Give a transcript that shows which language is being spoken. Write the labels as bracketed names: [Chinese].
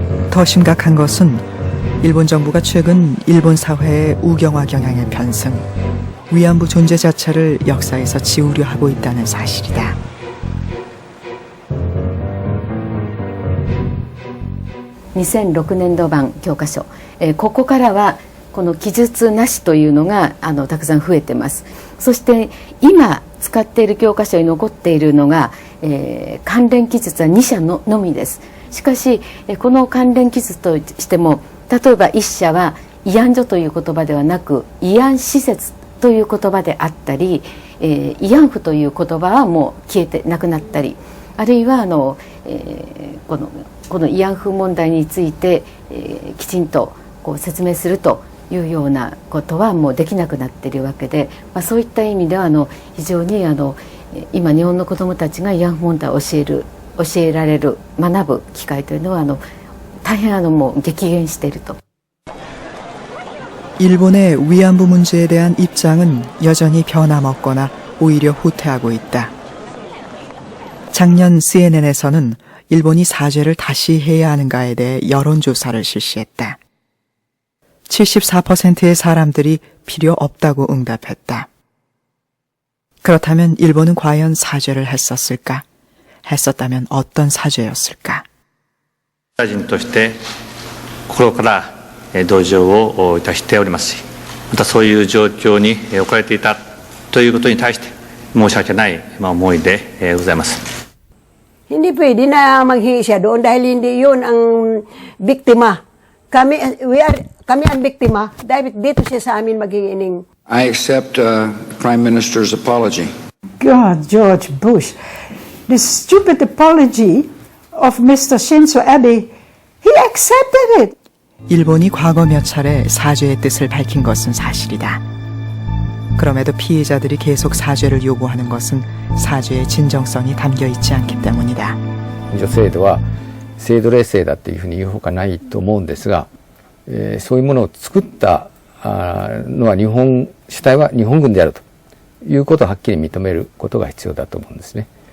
[Korean] 더 심각한 것은 일본 정부가 최근 일본 사회의 우경화 경향의 편승, 위안부 존재 자체를 역사에서 지우려 하고 있다는 사실이다. [Japanese] 2006年度版教科書、ここからはこの記述なしというのがたくさん増えてます。そして今使っている教科書に残っているのが、関連記述は2社のみです。しかしこの関連記述としても、例えば1社は慰安所という言葉ではなく慰安施設という言葉であったり、慰安婦という言葉はもう消えてなくなったり、あるいはこの慰安婦問題について、きちんとこう説明するというようなことはもうできなくなっているわけで、そういった意味では非常に今日本の子どもたちが慰安婦問題を教えられる学ぶ機会というのは大変もう激減していると。 [Korean] 일본의 위안부 문제에 대한 입장은 여전히 변함없거나 오히려 후퇴하고 있다. 작년 CNN에서는 일본이 사죄를 다시 해야 하는가에 대해 여론조사를 실시했다. 74%의 사람들이 필요 없다고 응답했다. 그렇다면 일본은 과연 사죄를 했었을까? 했었다면 어떤 사죄였을까? [Japanese] 大臣として心から同情をいたしておりますし、またそういう状況に置かれていたということに対して申し訳ない思いでございます。 [Filipino] Hindi pwede na maghingi siya doon dahil hindi yun ang biktima. Kami ang biktima. Dahil dito siya sa amin maghingi ng... [English] I accept Prime Minister's apology. God, George Bush. The stupid apology of Mr. Shinzo Abe, he accepted it. [Korean] 일본이 과거 몇 차례 사죄의 뜻을 밝힌 것은 사실이다. 그럼에도 피해자들이 계속 사죄를 요구하는 것은 사죄의 진정성이 담겨 있지 않기 때문이다. [Japanese] 女制度は制度冷静だっていうふうに言うほかないと思うんですが、そういうものを作ったのは主体は日本軍であるということをはっきり認めることが必要だと思うんですね。